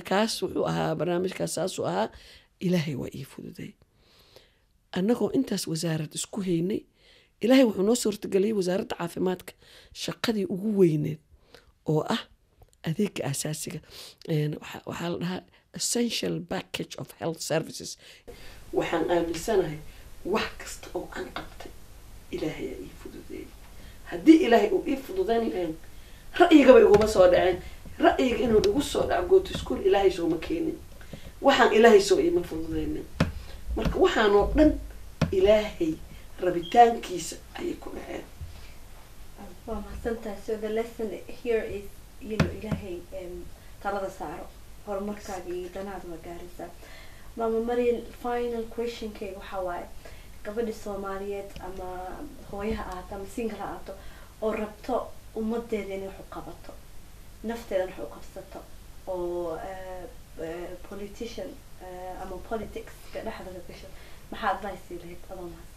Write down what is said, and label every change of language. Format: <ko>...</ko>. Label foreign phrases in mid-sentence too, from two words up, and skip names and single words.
<so>kaas wuxuu ahaa barnaamijkaas saasuu ahaa ilaahay waa ii fududay annagoo intaas wasaarad isku haynay ilaahay wuxuu noo suurtageliyey wasaaradda caafimaadka shaqadii ugu weyneed oo ah adeega asaasiga waxaa la dhahaa</so> <en>essential package of health services</en> <so>waxaan aaminsanahay wax kasta oo aan qabtay ilaahay aa ii fududeeyey haddii ilaahay uu ii fududayn lahayn ra'yigaba iguma soo dhaceen ra'yiga inuu igu soo dhaco</so> <en>go to school</en> <so>ilaahay sooma keenin waxaan ilaahay soo iima fududaynin marka waxaanoo dhan ilaahay rabitaankiisa ayay ku dhaceen waa mahadsantahay</so> <en>so the lesson here is</en> <so>ilaahay talada saaro horumarkaaga iyo danaada waa gaaraysaa maama Marian</so> <en>final questionkay</en> <so>waxaa waaye gabadha Soomaaliyeed ama hooyaha ahaato ama single ahaato oo rabto ummadeeda inay wax u qabato nafteeda wax u qabsato oo politician ama politics ka dhexda gasho maxaa advice lahayd adoo mahadsan</so>